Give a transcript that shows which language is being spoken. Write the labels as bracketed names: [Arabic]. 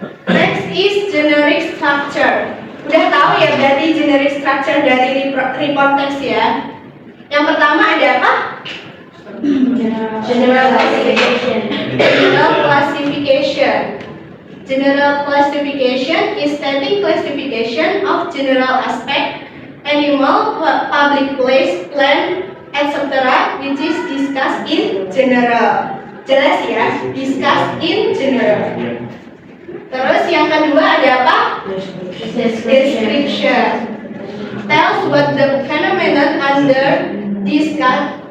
[English] Next is generic structure. [Indonesian] Udah tahu ya berarti generic structure dari report text ya. Yang pertama ada apa? [English] General classification. General classification. General classification is static classification of general aspect, animal, public place, plant, etc. which is discussed in general. [Indonesian] Jelas ya? [English] Discussed in general. [Indonesian] Terus yang kedua ada apa? [English] Description. Tells what the phenomenon under discussed.